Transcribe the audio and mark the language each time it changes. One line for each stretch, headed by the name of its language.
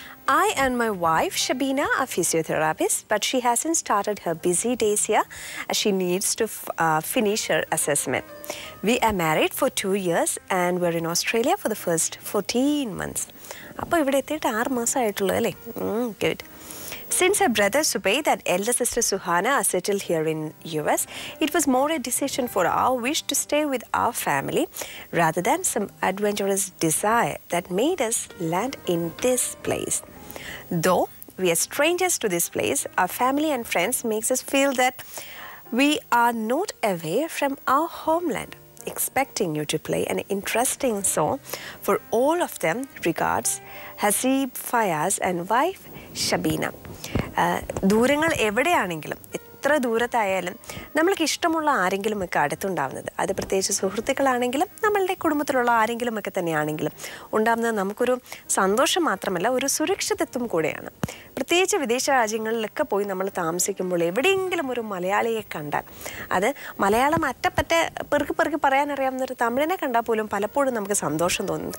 English: I and my wife Shabina are physiotherapists, but she hasn't started her busy days here as she needs to finish her assessment. We are married for 2 years and we're in Australia for the first 14 months.
Malayalam: അപ്പോൾ ഇവിടെ എത്തിയിട്ട് 6 മാസമായിട്ടുള്ളൂ അല്ലേ?
English: Good. Since her brother Subaid and elder sister Suhana are settled here in US, it was more a decision for our wish to stay with our family rather than some adventurous desire that made us land in this place. Though we are strangers to this place, our family and friends makes us feel that we are not away from our homeland. Expecting you to play an interesting song for all of them. Regards, Hazib Fayaz and wife Shabina.
Malayalam: ദൂരങ്ങൾ എവിടെയാണെങ്കിലും എത്ര ദൂരത്തായാലും നമ്മൾക്ക് ഇഷ്ടമുള്ള ആരെങ്കിലും ഒക്കെ അടുത്തുണ്ടാവുന്നത്, അത് പ്രത്യേകിച്ച് സുഹൃത്തുക്കളാണെങ്കിലും നമ്മളുടെ കുടുംബത്തിലുള്ള ആരെങ്കിലും ഒക്കെ തന്നെയാണെങ്കിലും ഉണ്ടാകുന്നത് നമുക്കൊരു സന്തോഷം മാത്രമല്ല, ഒരു സുരക്ഷിതത്വം കൂടെയാണ്. പ്രത്യേകിച്ച് വിദേശ രാജ്യങ്ങളിലൊക്കെ പോയി നമ്മൾ താമസിക്കുമ്പോൾ എവിടെയെങ്കിലും ഒരു മലയാളിയെ കണ്ടാൽ, അത് മലയാളം അറ്റപ്പറ്റ പെറുക്കി പറയാനറിയാവുന്നൊരു തമിഴിനെ കണ്ടാൽ പോലും പലപ്പോഴും നമുക്ക് സന്തോഷം തോന്നും.